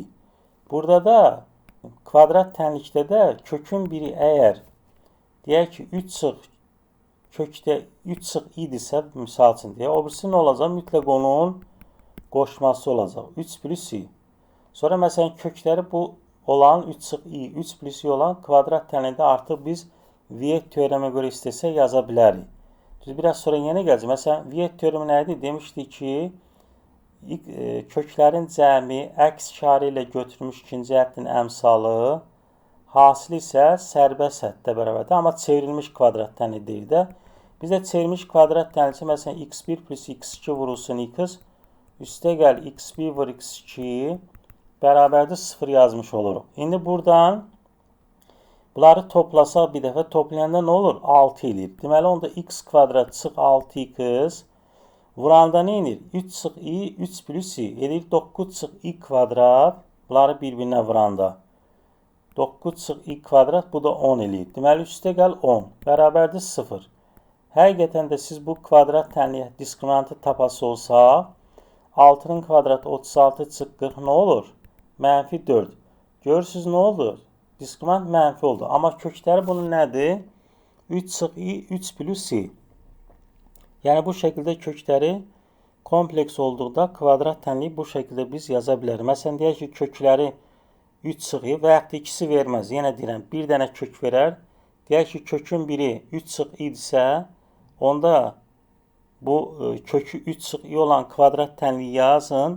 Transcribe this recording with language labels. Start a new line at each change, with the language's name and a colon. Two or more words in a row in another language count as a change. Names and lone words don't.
Azerbaijani: Burada da kvadrat tənlikdə də kökün 1-i əgər, deyək ki, 3 çıx kökdə 3 çıx idisə, misal üçün deyək, o birisi nə olacaq? Mütləq onun qoşması olacaq. 3 plus i. Sonra məsələn, kökləri bu olan 3 sıx i, 3 plus i olan kvadrat tənində artıq biz Viet teoremə görə istəsək yaza bilərik. Düz biraz sonra yenə gələcək. Məsələn, Viet teoremi nə idi? Demişdik ki, köklərin cəmi əks işarə ilə götürülmüş ikinci həddin əmsalı, hasil isə sərbəst həddə bərabərdir. Amma çevrilmiş kvadrat tənlidir də. Biz də çevrilmiş kvadrat tənlici, məsələn, x1 plus x2 vurulsun x, üstə gəl x1 vur x2 bərabərdir 0 yazmış oluruq. İndi buradan bunları toplasaq bir dəfə, toplayanda nə olur? 6 eləyir. Deməli, onda x kvadrat çıx 6x vuranda nə edir? 3 çıx i, 3 plus i edir 9 çıx i kvadrat. Bunları bir-birinə vuranda 9 çıx i kvadrat, bu da 10 eləyir. Deməli, üstə gəl 10 bərabərdir 0. Həqiqətən də siz bu kvadrat tənliyə diskriminantı tapası olsaq, 6-nın kvadratı 36 çıx 40 nə olur? Mənfi 4. Görürsünüz nə oldu? Diskriminant mənfi oldu. Amma kökləri bunun nədir? 3 çıx i, 3 plus i. Yəni bu şəkildə kökləri kompleks olduqda kvadrat tənliyi bu şəkildə biz yaza bilərik. Məsələn, deyək ki, kökləri 3 çıx i və yaxud da ikisi verməz. Yenə deyirəm, bir dənə kök verər. Deyək ki, kökün biri 3 çıx i idisə, onda bu kökü 3 çıx i olan kvadrat tənliyi yazın.